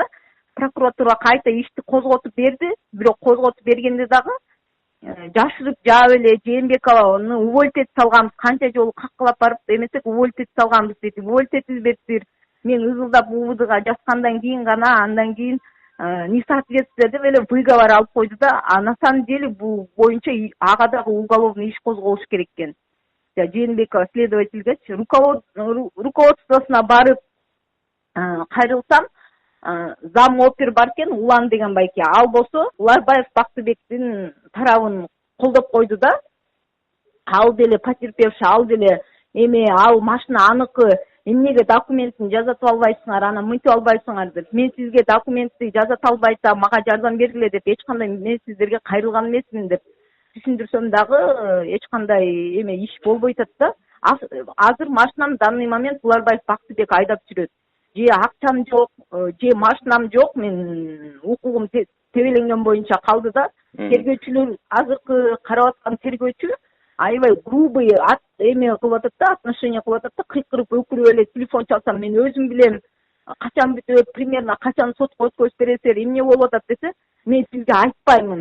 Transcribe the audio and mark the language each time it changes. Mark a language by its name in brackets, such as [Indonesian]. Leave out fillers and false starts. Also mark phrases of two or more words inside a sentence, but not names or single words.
[Kyrgyz] Прокуратура кайта ишти козготуп берди, бирок козготуп бергенде дагы жашырып жаап эле Жээнбекованы уволить этип салганбыз, канча жолу каккылап барып эмесек уволить этип салганбыз дейт. Уволить этилбептир. Мен ызылдап УВДга жазгандан кийин гана андан кийин несоответствие деп эле выговор алып койду да. [Russian] А на самом деле [Kyrgyz] бул боюнча ага дагы уголовный иш козголуш керек экен. Жээнбекова следовательгечи руководствосуна барып кайрылсам, зам опер бар экен, Улан деген байке. Ал болсо Уларбаев Бактыбектин тарабын колдоп койду да. Ал деле потерпевший, ал деле ал машина аныкы, эмнеге документин жазатып албайсыңар, анан мынтип албайсыңар деп. Мен сизге документти жазата албайта, мага жардам бергиле деп эч кандай мен сиздерге кайрылган эмесмин деп түшүндүрсөм дагы эч кандай иш болбой атат да. Азыр машинам [Russian] в данный момент [Kyrgyz] Уларбаев Бактыбек айдап жүрөт. Же акчам жок, же машинам жок, мен укугум тебеленген боюнча калды да. Тергөөчүлөр азыркы карап аткан тергөөчү аябай грубый кылып атат да, отношение кылып атат да, кыйкырып өкүрүп эле телефон чалсам мен өзүм билем качан бүтөт, примерно качан сотко өткөзүп бересиздер, эмне болуп атат десе, мен сизге айтпаймын.